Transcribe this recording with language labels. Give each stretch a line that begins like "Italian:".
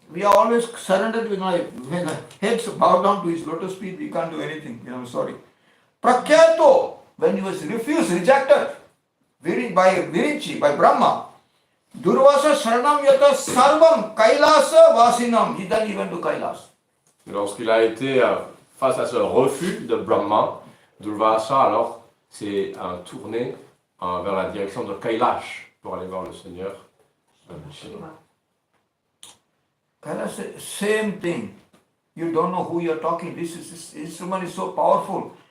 English: We are always surrendered when our heads bow down to his lotus feet, we can't do anything. Sorry. Prakyato, when he was rejected by Brahma,
Sanskrit: Durvasa Sharanam Yata Sarvam Kailasa Vasinam.
English: He then went to Kailas.
French: Lorsqu'il a été face à ce refus de Brahma, Durvasa alors s'est tourné vers la direction de Kailash pour aller voir le Seigneur.
English: Kailash, same thing. You don't know who you are talking. This instrument is so powerful.